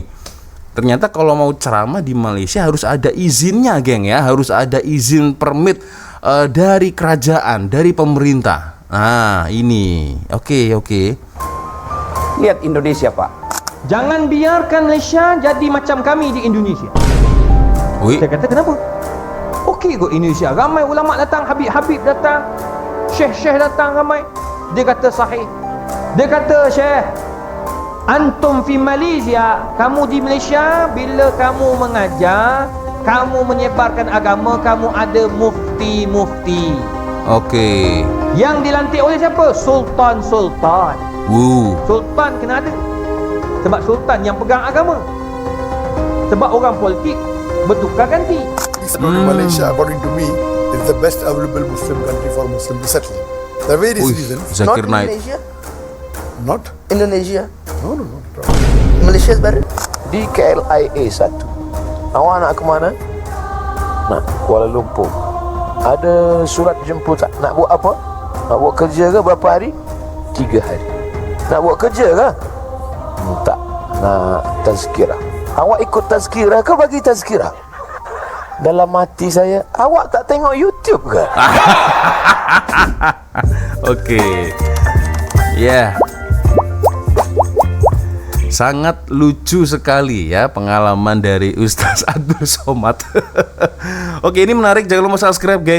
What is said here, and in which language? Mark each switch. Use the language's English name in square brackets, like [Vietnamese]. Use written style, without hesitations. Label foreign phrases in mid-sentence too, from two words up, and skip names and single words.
[Indonesian] Ternyata kalau mau ceramah di Malaysia harus ada izinnya geng ya, harus ada izin permit dari kerajaan, dari pemerintah. Nah ini oke. Lihat Indonesia, Pak. Jangan biarkan Malaysia jadi macam kami di Indonesia. Saya kata kenapa? [Malay] Okey kot Indonesia, ramai ulama datang, Habib datang, Syekh datang ramai. Dia kata sahih. Dia kata Syekh, [Arabic] أنتم في [Malay] Malaysia, kamu di Malaysia bila kamu mengajar, kamu menyebarkan agama, kamu ada mufti. Oke. Yang dilantik oleh siapa? Sultan. Sultan kena ada. Sebab sultan yang pegang agama. Sebab orang politik bertukar ganti. [English] Malaysia, according to me, is the best available Muslim country for Muslim to settle. There are various reasons. Zakir Naik. Not Indonesia. No, not at all. Malaysia is better. [Malay] Di KLIA 1. Awak nak ke mana? Nak Kuala Lumpur. Ada surat jemputan. Nak buat apa? Nak buat kerja ke berapa hari? 3 hari. Nak buat kerja ke? Tak. Nak tazkirah. Awak ikut tazkirah ke bagi tazkirah? Dalam hati saya, awak tak tengok YouTube ke? Oke. Ya. [Indonesian] Sangat lucu sekali ya pengalaman dari Ustaz Abdul Somad. Oke, ini menarik, jangan lupa subscribe geng.